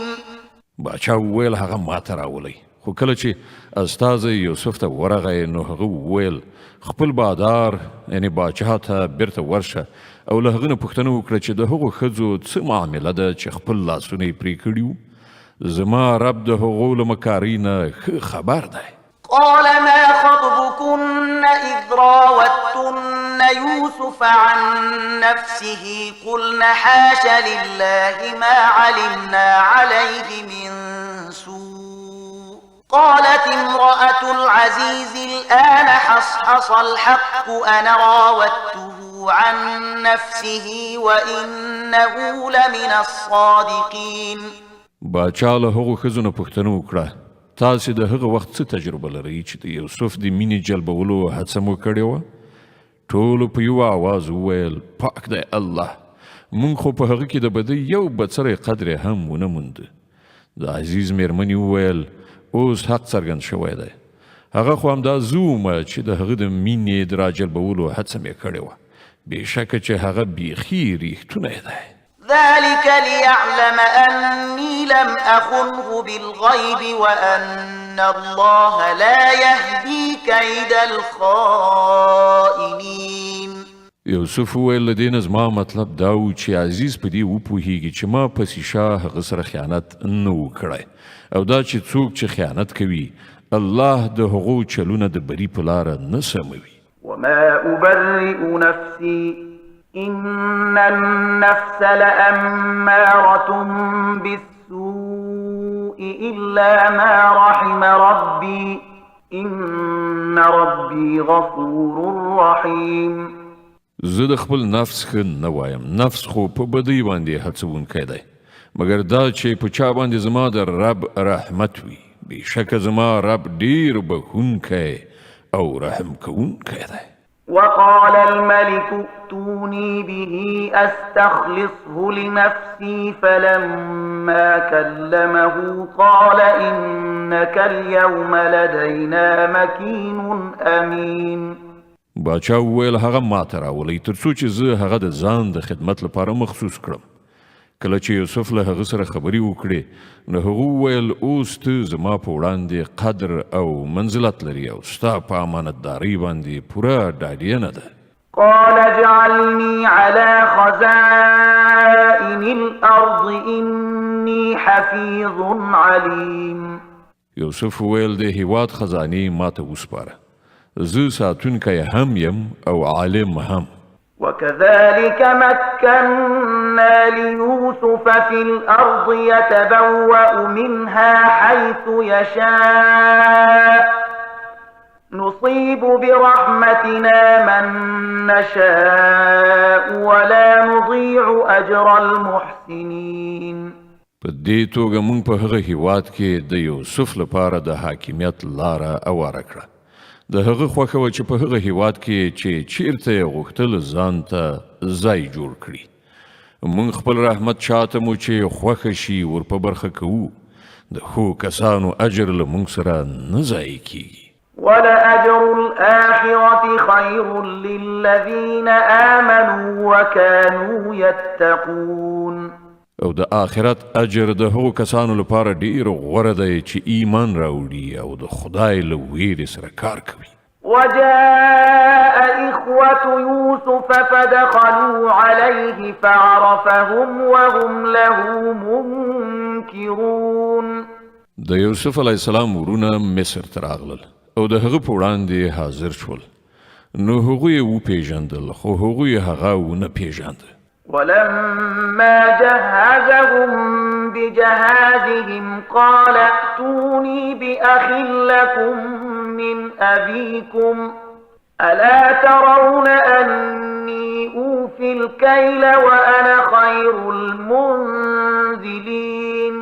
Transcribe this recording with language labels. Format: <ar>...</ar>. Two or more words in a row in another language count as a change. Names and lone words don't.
<ps>باچا وویل هغه ماته راولئ. خو کله چې استازی یوسف ته ورغی نو هغه وویل خپل بادار یعنی باچا ته بیرته ورشه او له هغه نه پوښتنه وکړه چې د هغو ښځو څه معامله ده چې خپل لاسونه یې پرې کړي وو. زما رب د هغو له مکارۍ نه ښه خبر دی.</ps> <ar>قال ما خطبكن إذ راوتن يوسف عن نفسه قلن حاش لله ما علمنا عليه من سوء. قالت امرأة العزيز الآن حصحص الحق أنا راودته عن نفسه وإنه لمن الصادقين.</ar> <ps>باچا له هغو ښځو نه پوښتنه وکړه تاسې د هغه وخت څه تجربه لرئ چې د یوسف د مینې جلبولو هڅه مو کړې وه؟ ټولو په یوه آواز وویل پاک دی الله، موږ خو په هغه کې د بدۍ یو بڅری قدر هم ونه موند. د عزیز میرمنې وویل اوس حق څرګند شوی دی. هغه خو همدا زه ومه چې د هغه د مینې د راجلبولو هڅه مې کړې وه. بېشکه چې هغه بیخي ریښتونی دی.</ps> <ar>ذلك ليعلم أني لم أخنه بالغيب وأن الله لا يهدي كيد الخائنين.</ar> <ps>یوسف وویل له دې نه زما مطلب دا و چې عزیز په دې وپوهیږي چې ما پسې شاه هغه سره خیانت نه و کړی او دا چې څوک چې خیانت کوي الله د هغو چلونه د بري په لاره نه سموي.</ps> <ar>وما أبرئ نفسي إن النفس لأمارة بالسوء إلا ما رحم ربي إن ربي غفور رحيم.</ar> <ps>زه د خپل نفس ښه نه وایم، نفس خو په بدۍ باندې هڅونکی دی، مګر دا چې په چا باندې زما د رب رحمت وي. بېشکه زما رب ډیر بخښونکی او رحم کوونکی دی.</ps> <ar>وقال الملك ائتوني به أستخلصه لنفسي فلما كلمه قال إنك اليوم لدينا مكين أمين.</ar> <ps>باچا وویل هغه ماته راولئ تر څو چې زه هغه د ځان د خدمت لپاره مخصوص کړم. کله چې یوسف له هغه سره خبرې وکړې نو هغه وویل اوس ته زما په وړاندې قدر او منزلت لري او ستا په امانتدارۍ باندې پوره ډاډینه ده.</ps> <ar>قال اجعلني على خزائن الأرض إني حفيظ عليم.</ar> <ps>یوسف وویل د هیواد خزانې ماته وسپاره، زه ساتونکی هم یم او عالم هم.</ps> <ar>وكذلك مكنا ليوسف في الأرض يتبوأ منها حيث يشاء نصيب برحمتنا من نشاء ولا نضيع أجر المحسنين.</ar> <ps>په دې توګه موږ په هغه هیواد کې د یوسف لپاره د حاکمیت لاره اواره کړه. د هغه خوښه وه چې په هغه هیواد کې چې چیرته یې غوښتل ځان ته ځای جوړ کړي. موږ خپل رحمت چاته مو چې خوښه شي ور په برخه کوو. د ښو کسانو اجر له موږ سره نه ضایع کیږي.</ps> <ar>ولأجر الآخرة خير للذين آمنوا وكانوا يتقون.</ar> <ps>او د آخرت اجر د هغو کسانو لپاره ډیر غوره دی چې ایمان راوړي او د خدای له ویرې سره کار کوي.</ps> <ar>وجاء إخوة يوسف فدخلوا عليه فعرفهم وهم له منكرون.</ar> <ps>د یوسف</ps> <ar>علیه السلام</ar> <ps>ورونه مصر ته راغلل او د هغه په وړاندې حاضر شول. نو هغوی یې وپېژندل خو هغوی هغه ونه پېژانده.</ps> <ar>ولما جهزهم بجهازهم قال ائتوني بأخ لكم من أبيكم ألا ترون أني أوفي الكيل وأنا خير المنزلين.</ar>